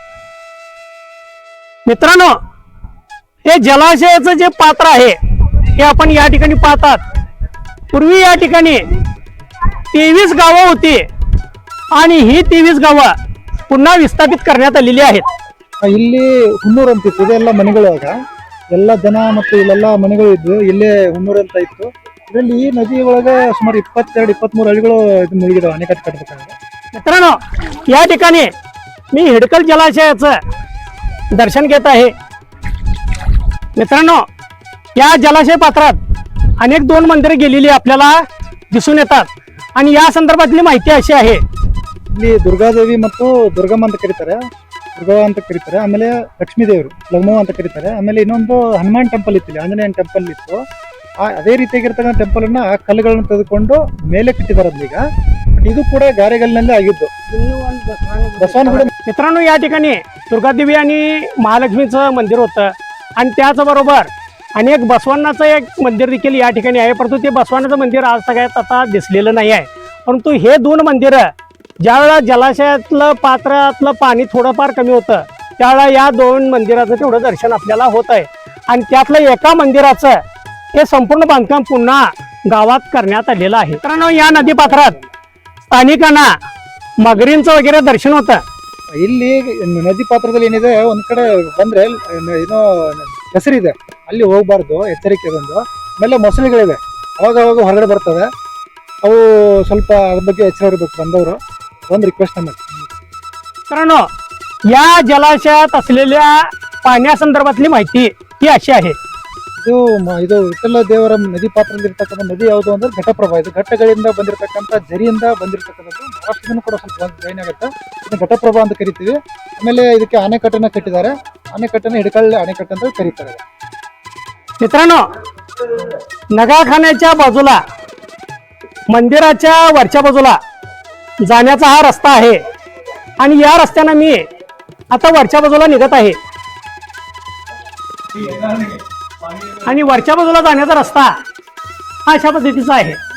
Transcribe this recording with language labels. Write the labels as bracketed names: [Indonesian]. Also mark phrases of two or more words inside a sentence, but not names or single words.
[Marathi] मित्रांनो, हे जलाशयाचं जे पात्र आहे हे आपण या ठिकाणी पाहतात. पूर्वी या ठिकाणी 23 गावं होती आणि ही 23 गावं पुन्हा विस्थापित करण्यात आलेली आहेत. [Kannada] ಇಲ್ಲಿ ಹುನ್ನೂರು ಅಂತಿತ್ತು, ಇದೆಲ್ಲ ಮನೆಗಳು. ಆಗ ಎಲ್ಲ ಜನ ಮತ್ತು ಇಲ್ಲೆಲ್ಲ ಮನೆಗಳು ಇದ್ವು. ಇಲ್ಲೇ ಹುನ್ನೂರು ಅಂತ ಇತ್ತು. ಇದರಲ್ಲಿ ಈ ನದಿ ಒಳಗೆ ಸುಮಾರು 22-23 ಹಳ್ಳಿಗಳು ಇದು ಮುಳುಗಿದಾವೆ ಅಣೆಕಟ್ಟು ಕಟ್ಟಬೇಕಾದ್ರೆ. [Marathi] मित्रांनो, या ठिकाणी मी हिडकल जलाशयाचं दर्शन घेत आहे. मित्रांनो, या जलाशय पात्रात अनेक 2 मंदिरे गेलेली आपल्याला दिसून येतात आणि या संदर्भातली माहिती अशी आहे. [Kannada] ಇಲ್ಲಿ ದುರ್ಗಾದೇವಿ ಮತ್ತು ದುರ್ಗಮ್ಮ ಅಂತ ಕರೀತಾರೆ, ದುರ್ಗವ್ವ ಅಂತ ಕರೀತಾರೆ. ಆಮೇಲೆ ಲಕ್ಷ್ಮೀ ದೇವರು ಲಗ್ಮವ್ವ ಅಂತ ಕರೀತಾರೆ. ಆಮೇಲೆ ಇನ್ನೊಂದು ಹನುಮಾನ್ ಟೆಂಪಲ್ ಇತ್ತು, ಇಲ್ಲಿ ಆಂಜನೇಯನ ಟೆಂಪಲ್ ಇತ್ತು. ಅದೇ ರೀತಿಯಾಗಿರ್ತಕ್ಕಂಥ ಟೆಂಪಲ್ ಅನ್ನ ಆ ಕಲ್ಲುಗಳನ್ನ ತೆಗೆದುಕೊಂಡು ಮೇಲೆ ಕಟ್ಟಿದ್ದಾರೆ ಈಗ. ಇದು ಕೂಡ ಗಾರೆಗಲ್ಲಿನಲ್ಲೇ ಆಗಿದ್ದು. ಬಸವನಗುಡಿ. [Marathi] मित्रांनो, या ठिकाणी दुर्गादेवी आणि महालक्ष्मीचं मंदिर होतं आणि त्याचबरोबर अनेक बसवांनाचं एक मंदिर देखील या ठिकाणी आहे. परंतु ते बसवानाचं मंदिर आज सगळ्यात आता दिसलेलं नाही आहे. परंतु हे 2 मंदिरं ज्यावेळेला जलाशयातलं पात्रातलं पाणी थोडंफार कमी होतं त्यावेळेला या 2 मंदिराचं तेवढं दर्शन आपल्याला होत आहे आणि त्यातलं एका मंदिराचं हे संपूर्ण बांधकाम पुन्हा गावात करण्यात आलेलं आहे. मित्रांनो, या नदीपात्रात स्थानिकांना मगरींचं वगैरे दर्शन होतं. [Kannada] ಇಲ್ಲಿ ನದಿ ಪಾತ್ರದಲ್ಲಿ ಏನಿದೆ, ಒಂದ್ ಕಡೆ ಬಂದ್ರೆ ಏನೋ ಹೆಸರಿದೆ, ಅಲ್ಲಿ ಹೋಗ್ಬಾರ್ದು, ಎಚ್ಚರಿಕೆ ಬಂದು. ಆಮೇಲೆ ಮೊಸಳೆಗಳಿವೆ, ಅವಾಗ ಅವಾಗ ಹೊರಗಡೆ ಬರ್ತವೆ. ಅವು ಸ್ವಲ್ಪ ಅದ್ರ ಬಗ್ಗೆ ಎಚ್ಚರ ಇರಬೇಕು ಬಂದವರು. ಒಂದು ರಿಕ್ವೆಸ್ಟ್ ನಮಗೆ. [Marathi] मित्रांनो, या जलाशयात असलेल्या पाण्यासंदर्भातली माहिती ही अशी आहे. [Kannada] ಇದು ವಿಠ್ಠಲ ದೇವರ ನದಿ ಪಾತ್ರದಲ್ಲಿ ಇರ್ತಕ್ಕಂಥ ನದಿ ಯಾವುದು ಅಂದ್ರೆ ಘಟಪ್ರಭಾ. ಇದು ಘಟ್ಟಗಳಿಂದ ಬಂದಿರತಕ್ಕಂಥ ಜರಿಯಿಂದ ಬಂದಿರತಕ್ಕಂಥದ್ದು. ಮಹಾರಾಷ್ಟ್ರದಿಂದ ಕೂಡ ಸ್ವಲ್ಪ ಜಾಯಿನ್ ಆಗುತ್ತೆ. ಇದನ್ನ ಘಟಪ್ರಭಾ ಅಂತ ಕರಿತೀವಿ. ಆಮೇಲೆ ಇದಕ್ಕೆ ಅಣೆಕಟ್ಟನ್ನ ಕಟ್ಟಿದ್ದಾರೆ. ಅಣೆಕಟ್ಟನ್ನ ಹಿಡಕಲ್ ಅಣೆಕಟ್ಟು ಅಂತ ಕರೀತಾರೆ. [Marathi] मित्रांनो, नगारखान्याच्या बाजूला मंदिराच्या वरच्या बाजूला जाण्याचा हा रस्ता आहे आणि या रस्त्यानं मी आता वरच्या बाजूला निघत आहे आणि वरच्या बाजूला जाण्याचा रस्ता हा अशा पद्धतीचा आहे.